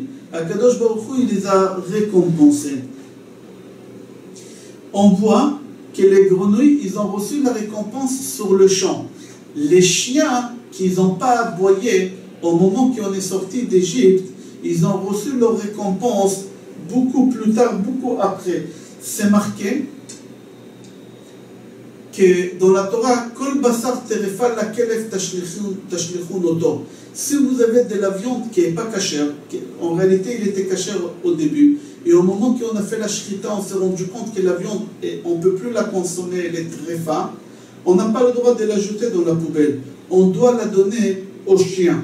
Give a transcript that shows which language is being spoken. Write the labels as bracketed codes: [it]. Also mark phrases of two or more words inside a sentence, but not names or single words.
[fr] Akadosh Baruch Hu, il les a récompensés. On voit que les grenouilles, ils ont reçu la récompense sur le champ. Les chiens qui n'ont pas aboyé au moment qu'on est sorti d'Égypte, ils ont reçu leur récompense beaucoup plus tard, beaucoup après. C'est marqué que dans la Torah, [he] כל בשר טרפה לכלב תשליכון אותו. [fr] Si vous avez de la viande qui n'est pas cachère, en réalité il était cachère au début, et au moment qu'on a fait la shrita, on s'est rendu compte que la viande, on ne peut plus la consommer, elle est tréfa, on n'a pas le droit de la jeter dans la poubelle. On doit la donner aux chiens.